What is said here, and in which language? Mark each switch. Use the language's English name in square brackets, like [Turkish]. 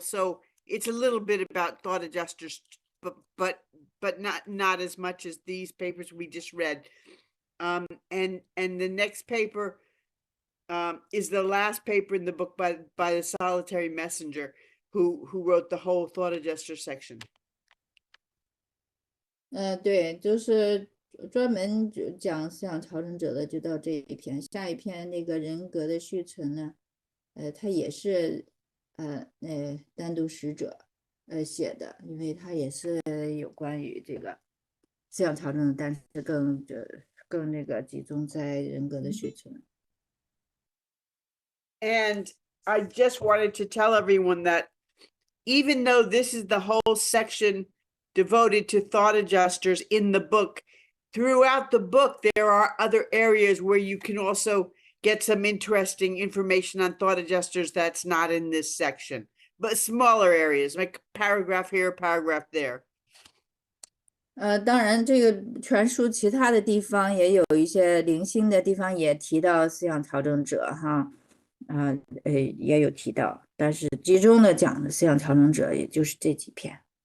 [English] So it's a little bit about thought adjusters, but not as much as these papers we just read. And the next paper is the last paper in the book by the solitary messenger who wrote the whole thought adjuster section. [Chinese] 对，就是专门讲思想调整者的就到这一篇，下一篇那个人格的续存呢，他也是单独使者写的，因为他也是有关于这个思想调整，但是更那个集中在人格的续存。 [English] And I just wanted to tell everyone that even though this is the whole section devoted to thought adjusters in the book, throughout the book, there are other areas where you can also get some interesting information on thought adjusters that's not in this section, but smaller areas, like paragraph here, paragraph there. [Chinese] 当然这个全书其他的地方也有一些零星的地方也提到思想调整者哈，也有提到，但是集中的讲的思想调整者也就是这几篇。